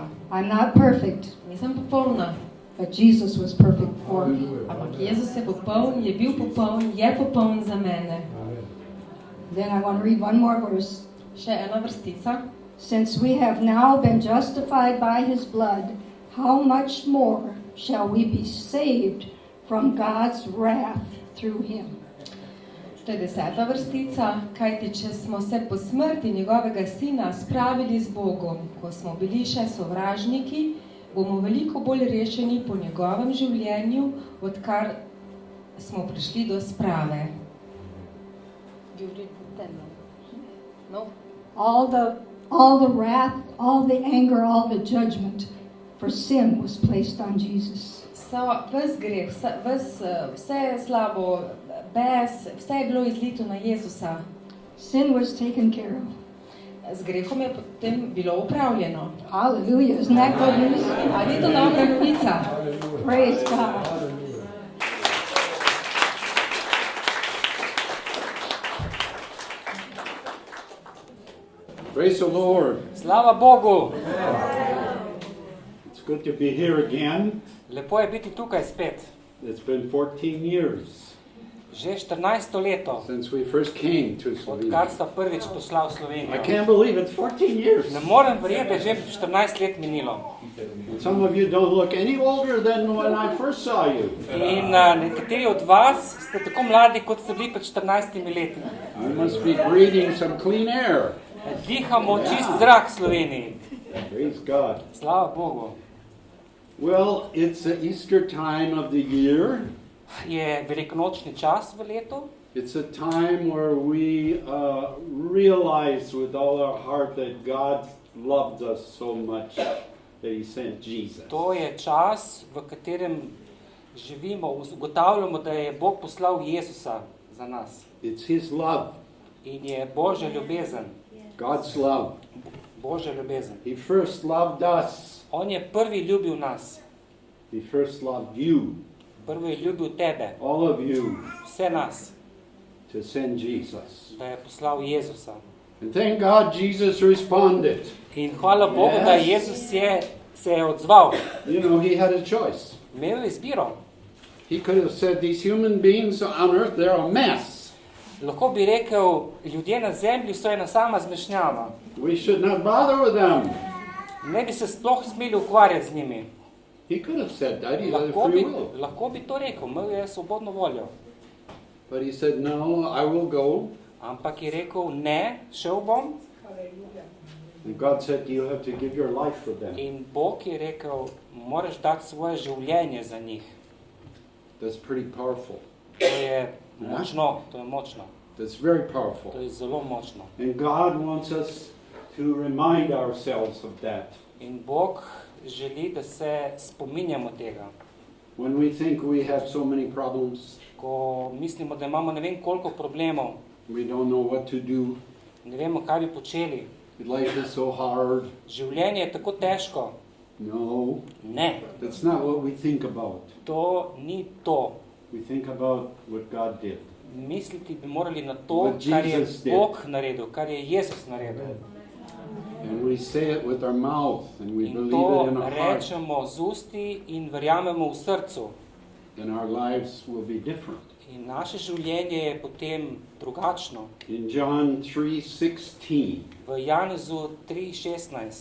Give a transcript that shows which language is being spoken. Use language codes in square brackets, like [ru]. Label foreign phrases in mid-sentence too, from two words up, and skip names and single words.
[en] I'm not perfect, [sl] Nisem popolna, [en] but Jesus was perfect for me. [sl] ampak Jezus je popoln, je bil popoln, je popoln za mene. [en] Then I want to read one more verse. [sl] Še ena vrstica. [en] Since we have now been justified by his blood, how much more shall we be saved from God's wrath through him? [sl] To je 10. vrstica. Kajti, če smo se po smrti njegovega sina spravili z Bogom, ko smo bili še sovražniki, bomo veliko bolj rešeni po njegovem življenju, odkar smo prišli do sprave. No? [en] All the wrath, all the anger, all the judgment for sin was placed on Jesus. [sl] Ves greh, vse slabo, bes, vse je bilo izlito na Jezusa. [en] Sin was taken care of. [sl] Z grehom je potem bilo upravljeno. [en] Hallelujah. Isn't that good news? [sl] A ni to dobra novica? [en] Praise God. Praise the Lord. [sl] Slava Bogu! [en] It's good to be here again. [sl] Lepo je biti tukaj spet. [en] It's been 14 years [sl] Že 14. leto, [en] since we first came to [sl] odkar [en] Slovenia. [sl] sta prvič poslal [en] I [sl] Slovenijo. [en] can't believe it's 14 years. [sl] Ne morem verjeti, da je že 14 let minilo. [en] And some of you don't look any older than when I first saw you. [sl] In nekateri od vas ste tako mladi, kot ste bili pred 14 leti. [en] I must be breathing some clean air. [sl] Dihamo čist zrak v Sloveniji. [en] Praise God. [sl] Slava Bogu. [en] Well, it's the Easter time of the year. [sl] Je velikonočni čas v letu. [en] It's a time where we realize with all our heart that God loved us so much that He sent Jesus. [sl] To je čas, v katerem živimo, ugotavljamo, da je Bog poslal Jezusa za nas. [en] It's His love, [sl] In je Božja ljubezen. [en] God's love. [sl] Božja ljubezen. [en] He first loved us. [sl] On je prvi ljubil nas. [en] He first loved you, [sl] Prvi je ljubil tebe, [en] all of you, [sl] vse nas, [en] to send Jesus. [sl] da je poslal Jezusa. [en] And thank God Jesus responded. [sl] In hvala Bogu, da Jezus se je odzval. [en] You know, He had a choice. [sl] Imel je izbiro. [en] He could have said, these human beings on earth, they're a mess. [sl] Lahko bi rekel, ljudje na zemlji so ena sama zmešnjava. [en] We should not bother with them. [sl] Ne bi se sploh smeli ukvarjati z njimi. [en] He could have said that. He had free will. [sl] Lahko bi to rekel, imel je svobodno voljo. [en] But he said, no, I will go. [sl] Ampak je rekel, ne, šel bom. [en] And God said, you have to give your life for them. [sl] In Bog je rekel, moraš dati svoje življenje za njih. [en] That's pretty powerful. [sl] To je močno, to je močno. [en] That's very [sl] To [en] powerful. [sl] je zelo močno. [en] And God wants us to remind ourselves of that. [sl] In Bog želi, da se spominjamo tega. [en] When we think we have so many problems, [sl] Ko mislimo, da imamo ne vem koliko problemov, [en] we don't know what to do, [sl] ne vemo, kaj bi počeli, [en] life is so hard. [sl] življenje je tako težko. [en] No, [sl] Ne, [en] that's not what we think about. [sl] to ni to. [en] We think about what God did. [sl] Misliti bi morali na to, [en] What [sl] kar je [en] Jesus did. [sl] Bog naredil, kar je Jezus naredil. [en] And we say it with our mouth and we [sl] In [en] believe [sl] to [en] it in our heart. [sl] rečemo z usti in verjamemo v srcu. [en] And our lives will be different. [sl] In naše življenje je potem drugačno. [en] In John 3:16, [sl] V Janezu 3:16